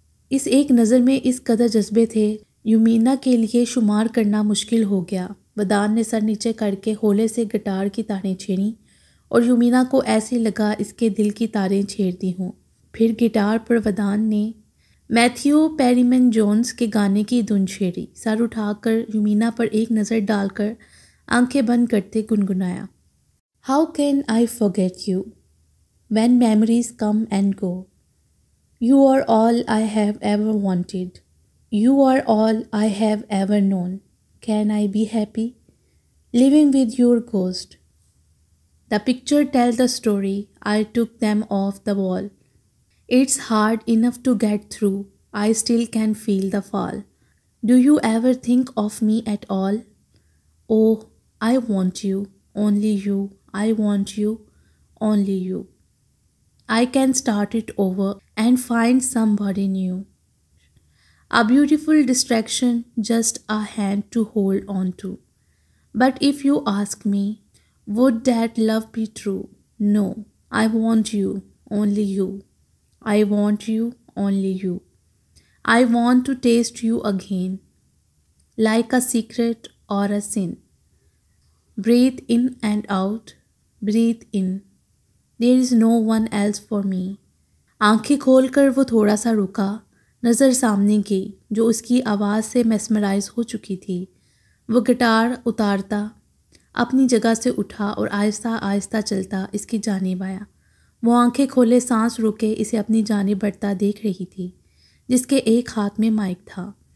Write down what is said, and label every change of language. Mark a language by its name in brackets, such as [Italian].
[Urdu] اس ایک نظر میں اس قدر جذبے تھے، یومینا کے لیے شمار کرنا مشکل ہو گیا۔ ودان نے سر نیچے کر کے ہولے سے گٹار کی تاریں چھیڑیں اور یومینا کو ایسے لگا اس کے دل کی تاریں چھیڑ دی ہوں۔ پھر گٹار پر ودان نے میتھیو پیریمن جونز کے گانے کی دھن چھیڑی۔ سر اٹھا کر یومینا پر ایک نظر ڈال کر آنکھیں بند کرتے گنگنایا، [English] How can I forget you when memories come and go? You are all I have ever wanted. You are all I have ever known. Can I be happy living with your ghost? The picture tell the story. I took them off the wall. It's hard enough to get through. I still can feel the fall. Do you ever think of me at all? Oh, I want you, only you. I want you, only you. I can start it over and find somebody new. A beautiful distraction, just a hand to hold on to. But if you ask me, would that love be true? No, I want you, only you. I want you, only you. I want to taste you again, like a secret or a sin. Breathe in and out, breathe in. There is no one else for me. [Urdu] آنکھیں کھول کر وہ تھوڑا سا رکا، نظر سامنے گئی جو اس کی آواز سے میسمرائز ہو چکی تھی۔ وہ گٹار اتارتا اپنی جگہ سے اٹھا اور آہستہ آہستہ چلتا اس کی جانب آیا۔ وہ آنکھیں کھولے سانس روکے اسے اپنی جانب بڑھتا دیکھ رہی تھی، جس کے ایک ہاتھ میں مائک تھا۔